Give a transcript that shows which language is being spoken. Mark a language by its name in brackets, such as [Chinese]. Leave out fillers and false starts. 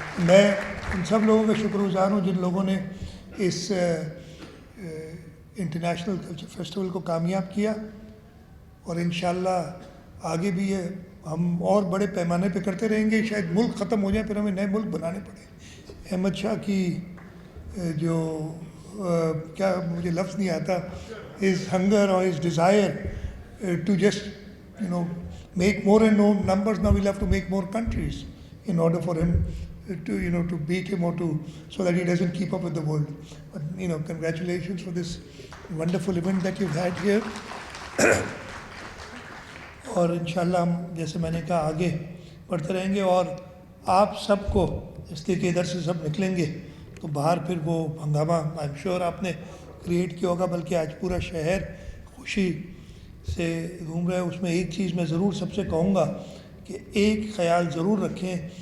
[Urdu] میں ان سب لوگوں کا شکر گزار ہوں جن لوگوں نے اس انٹرنیشنل کلچر فیسٹیول کو کامیاب کیا، اور انشاءاللہ آگے بھی ہم اور بڑے پیمانے پہ کرتے رہیں گے. شاید ملک ختم ہو جائے، پھر ہمیں نئے ملک بنانے پڑے. احمد شاہ کی جو کیا مجھے لفظ نہیں آتا، [English] his hunger or his desire to just make more and more numbers. Now we'll have to make more countries in order for him to beat him, or so that he doesn't keep up with the world. But congratulations for this wonderful event that you've had here. [Urdu] اور انشاءاللہ ہم جیسے میں نے کہا آگے بڑھتے رہیں گے، اور آپ سب کو اس لیے کہ ادھر سے سب نکلیں گے تو باہر پھر وہ ہنگامہ [English] I am sure [Urdu] آپ نے کریٹ کیا ہوگا، بلکہ آج پورا شہر خوشی سے گھوم رہا ہے. اس میں ایک چیز میں ضرور سب سے کہوں گا کہ ایک خیال ضرور رکھیں